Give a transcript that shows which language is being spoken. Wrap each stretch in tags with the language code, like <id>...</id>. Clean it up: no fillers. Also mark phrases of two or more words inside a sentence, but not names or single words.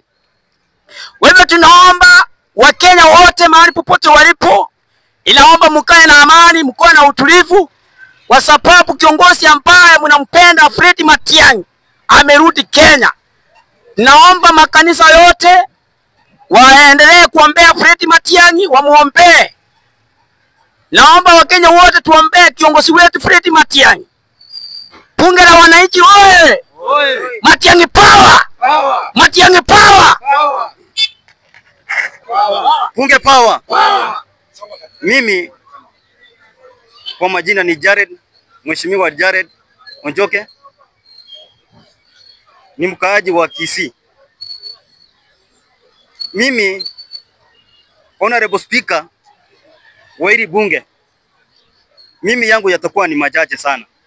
<sw>Wewe tunaomba Wakenya wote mahali popote walipo, inaomba mkae na amani, mkae na utulivu, kwa sababu kiongozi ambaye mnampenda Fred Matiang'i amerudi Kenya. Naomba makanisa yote waendelee kuombea Fred Matiang'i, wamuombee. Naomba Wakenya wote tuombee kiongozi wetu Fred Matiang'i. Bunge la wananchi oye! Matiang'i power! Matiang'i power! Bunge power! Mimi kwa majina ni Jared, Mheshimiwa Jared Onjoke. Ni mkaaji wa Kisii. Mimi</sw> <en>Honorable Speaker</en> <sw>wa hili bunge, mimi yangu yatakuwa ni machache sana.</sw>